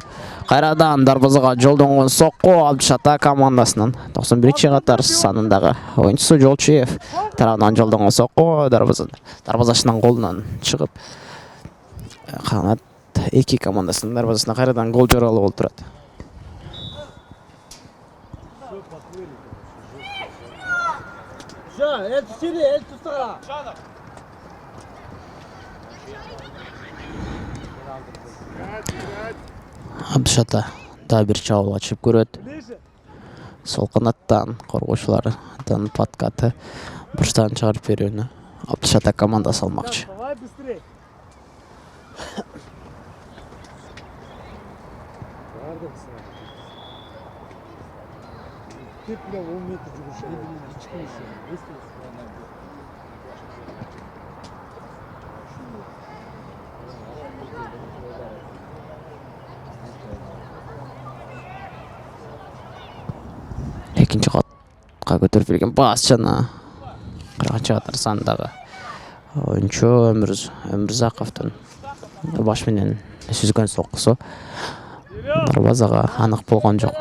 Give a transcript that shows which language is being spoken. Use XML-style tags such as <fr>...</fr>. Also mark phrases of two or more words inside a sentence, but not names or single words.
<ky>Кайрадан дарбазага жолдонгон сокку Абдышата командасынын 91-чи катар санындагы оюнчусу Жолчуев тарабынан жолдонгон сокку дарбазачынын колунан чыгып, Кагана эки командасынын дарбазасына кайрадан гол жаралып олтурат. Eltuz seri, Eltuz tara. Абдышата да бир чабуул ачып көрөт. Сол канаттан коргоочулардан подкаты бурчтан чыгарып берүүнү Абдышата командасы алмакчы.</ky> <ru>Давай быстрее. Тип бля</ru> <ky>10 метр жүгүрүшөт. Экинчи катка көтөрүп берген пас жана 40-чы катар сандагы оюнчу Өмүрзаковдун баш менен сүзгөн соккусу дарбазага анык болгон жок.</ky>